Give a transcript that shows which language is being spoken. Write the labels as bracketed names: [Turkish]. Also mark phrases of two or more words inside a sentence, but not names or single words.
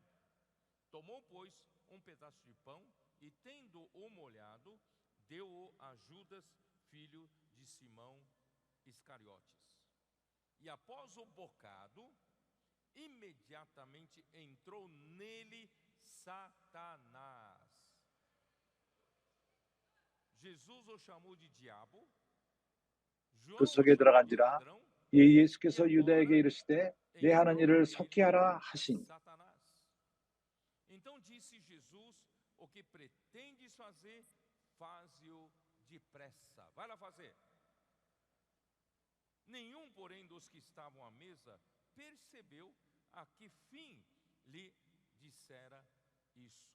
[Portuguese] Tomou, pois, um pedaço de pão e, tendo-o molhado, deu-o a Judas, filho de Simão Iscariotes. E após o bocado, imediatamente entrou nele Satanás. Jesus o chamou de diabo. [Korean] 그 속에 들어간지라 예수께서 유다에게 이르시되 내 하는 일을 속히 하라 하시니. [Portuguese] Então disse Jesus: o que pretendes fazer, faze-o depressa. Vai lá fazer. Nenhum, porém, dos que estavam à mesa percebeu a que fim lhe dissera isso.